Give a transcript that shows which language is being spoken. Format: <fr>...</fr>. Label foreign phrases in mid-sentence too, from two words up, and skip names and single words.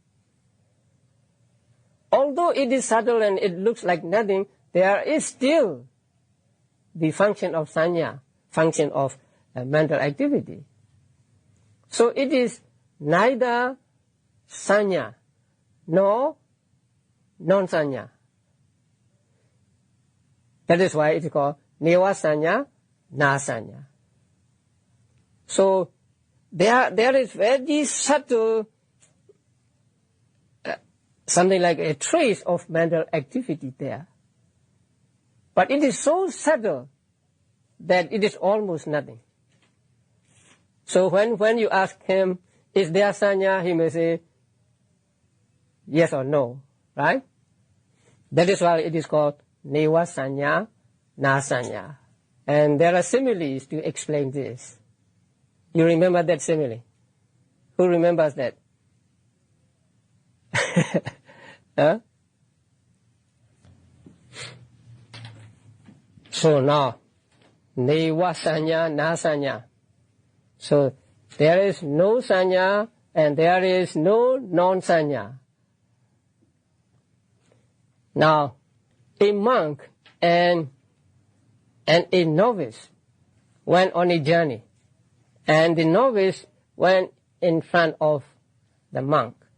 <en>Although it is subtle and it looks like nothing, there is still the function of sanya, function of mental activity. So it is neither sanya nor non-sanya. That is why it is called</en> <pi>neva sanya, na sanya.</pi> <en>So there is very subtle, something like a trace of mental activity there. But it is so subtle that it is almost nothing. So when you ask him, is there sanya, he may say yes or no, right? That is why it is called</en> <pi>neva sanya, na sanya.</pi> <en>And there are similes to explain this. You remember that simile? Who remembers that? Huh? So now,</en> <pi>neva sanya, na sanya.</pi> <en>So there is no sanya and there is no non-sanya. Now, a monk and a novice went on a journey, and the novice went in front of the monk.</en>